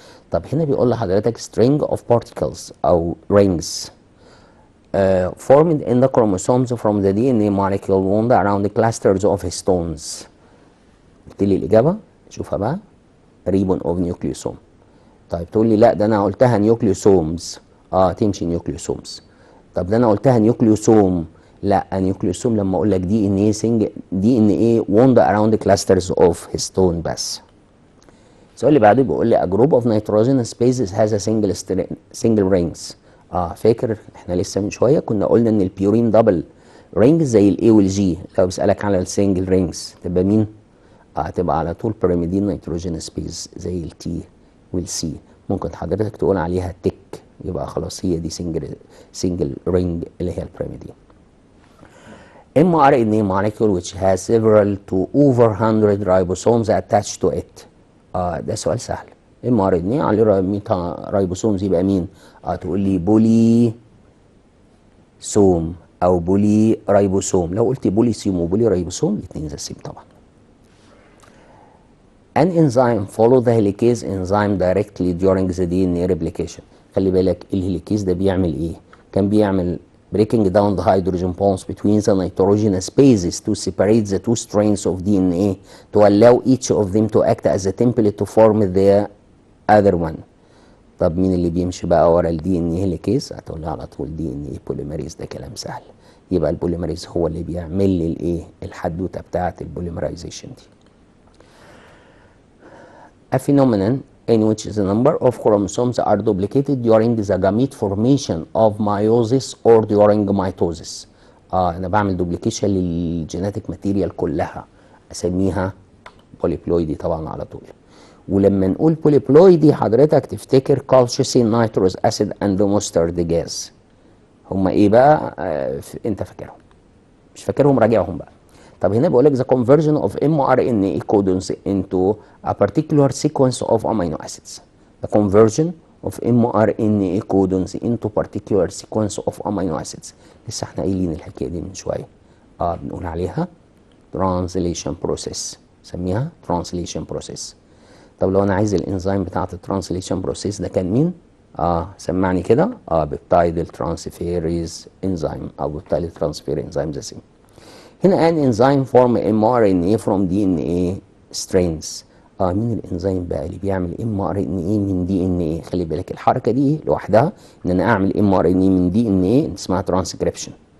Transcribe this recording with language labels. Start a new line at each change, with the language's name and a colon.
Arabic: طب هنا بيقول لحضرتك
English: string of particles او rings formed in the chromosomes from the DNA molecule wound around the clusters of histones.
Arabic: قلت لي الإجابة شوفها بقى
English: ribbon of nucleosome.
Arabic: طيب تقول لي لا ده أنا قلتها نيوكليوسومز، تمشي نيوكليوسومز. طب ده أنا قلتها نيوكليوسوم، لا نيوكليوسوم لما أقول لك دي إن إيه دي إن إيه wound around the clusters of histone بس. السؤال اللي بعده بيقول لي
English: a group of nitrogen spaces has a single rings.
Arabic: فاكر احنا لسه من شويه كنا قلنا ان البيورين دبل رينجز زي الاي والجي، لو بسالك على السنجل رينجز تبقى مين؟ هتبقى على طول بيراميدين نيتروجين سبيس زي التي والسي. ممكن حضرتك تقول عليها تك، يبقى خلاص هي دي سنجل رينج اللي هي البيراميدين.
English: mRNA molecule which has several to over 100 ribosomes attached to it.
Arabic: ده سؤال سهل. mRNA عليه 100 رايبوسومز يبقى مين؟ تقول لي بولي سوم او بولي رايبوسوم. لو قلت بولي سيوم وبولي رايبوسوم الاثنين زي السيم طبعا.
English: An enzyme follow the helicase enzyme directly during the DNA replication.
Arabic: خلي بالك الهيليكيز ده بيعمل ايه؟ كان بيعمل
English: breaking down the hydrogen bonds between the nitrogen spaces to separate the two strands of DNA to allow each of them to act as a template to form the other one.
Arabic: طب مين اللي بيمشي بقى ورا الدي ان ايه هيليكيز؟ هتقول لي على طول دي ان ايه بوليمريز. ده كلام سهل، يبقى البوليمريز هو اللي بيعمل لي الايه الحدوته بتاعه البوليمرايزيشن دي.
English: A phenomenon in which the number of chromosomes are duplicated during the gamete formation of meiosis or during mitosis.
Arabic: انا بعمل دوبليكيشن للجيناتيك ماتيريال كلها، اسميها بوليبلويدي طبعا على طول. ولما نقول بوليبلويدي حضرتك تفتكر كالشيسين نيتروز اسيد اند مسترد جاز. هما ايه بقى؟ انت فاكرهم؟ مش فاكرهم راجعهم بقى. طب هنا بقول لك
English: the conversion of mRNA codons into a particular sequence of amino acids. The conversion of mRNA codons into particular sequence of amino acids.
Arabic: لسه احنا قايلين الحكايه دي من شويه.
English: بنقول عليها translation process، سميها translation process.
Arabic: طب لو انا عايز الانزيم بتاعت الترانسليشن بروسيس ده كان مين؟ سمعني كده.
English: Peptide transferase enzyme او peptide transfer enzyme the same. هنا an enzyme form M R N A from D N A strands.
Arabic: مين الانزيم بقى اللي بيعمل ام ار ان اي من دي ان اي؟ خلي بالك الحركه دي لوحدها ان انا اعمل ام ار ان اي من دي ان اي اسمها ترانسكريبشن.